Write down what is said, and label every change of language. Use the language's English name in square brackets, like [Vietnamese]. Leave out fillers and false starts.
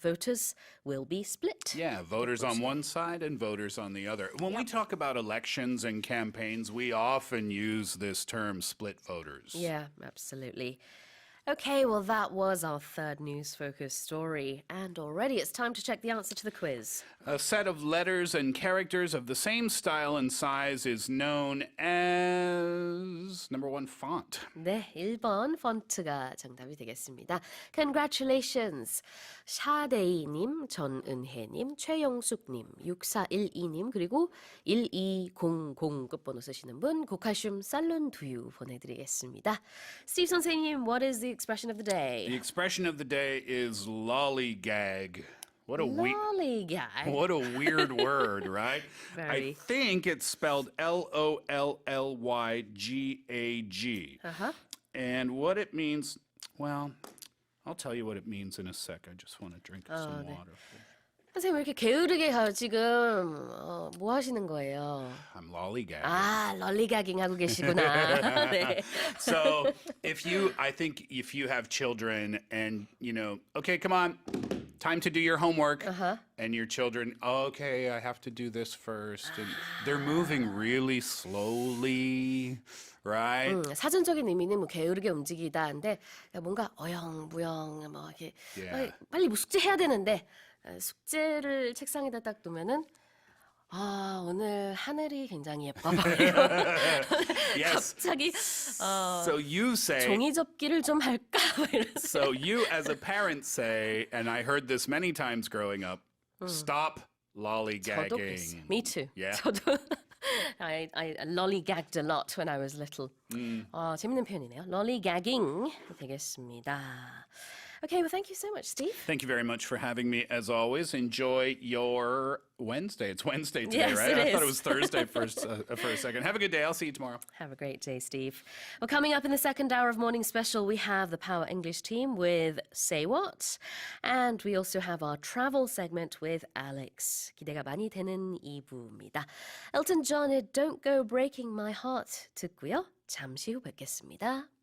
[English] Voters will be split. Yeah, voters on one side and voters on the other. When we talk about elections and campaigns, we often use this term split voters. Yeah, absolutely. Okay, well, that was our third news-focused story. And already it's time to check the answer to the quiz. A set of letters and characters of the same style and size is known as number 1 font. [Korean] 네, 1번 폰트가 정답이 되겠습니다. [English] Congratulations! [Korean] 샤데이님, 전은혜님, 최영숙님, 6412님, 그리고 1200 끝번호 쓰시는 분, 고칼슘 살론 두유 보내드리겠습니다. [English] Steve 선생님, what is the expression of the day? The expression of the day is lollygag. What a Lollygag. What a weird word, right? Very. I think it's spelled Lollygag. Uh-huh. And what it means, well, I'll tell you what it means in a sec. I just want to drink some [Korean] 네. [English] water. [Korean] 선생님 왜 이렇게 게으르게 가요 지금? 뭐 하시는 거예요? [English] I'm lollygagging. [Korean] 아, 럴리가깅 하고 계시구나. 네. [English] So I think if you have children and, okay, come on, time to do your homework. And your children, okay, I have to do this first. And they're moving really slowly, right? [Korean] 사전적인 의미는 뭐 게으르게 움직이다인데 뭔가 어영부영 뭐 이렇게 [English] Yeah. [Korean] 빨리 뭐 숙제해야 되는데 숙제를 책상에다 딱 두면은 오늘 하늘이 굉장히 예뻐 보여요. [English] Yes. [Korean] 갑자기 [English] So you say, [Korean] 종이 접기를 좀 할까? [English] so you as a parent say, and I heard this many times growing up, stop [Korean] 저도 그랬어요. [English] lollygagging. Me too. Yeah. [Korean] 저도 [English] I lollygagged a lot when I was little. [Korean] 재밌는 표현이네요. lollygagging 되겠습니다. [English] Okay, well, thank you so much, Steve. Thank you very much for having me. As always, enjoy your Wednesday. It's Wednesday today, Yes, right? it I thought is. it was Thursday for a second. Have a good day. I'll see you tomorrow. Have a great day, Steve. Well, coming up in the second hour of Morning Special, we have the Power English team with Say What? And we also have our travel segment with Alex. [Korean] 기대가 많이 되는 2부입니다. Elton John의 Don't Go Breaking My Heart 듣고요. 잠시 후 뵙겠습니다.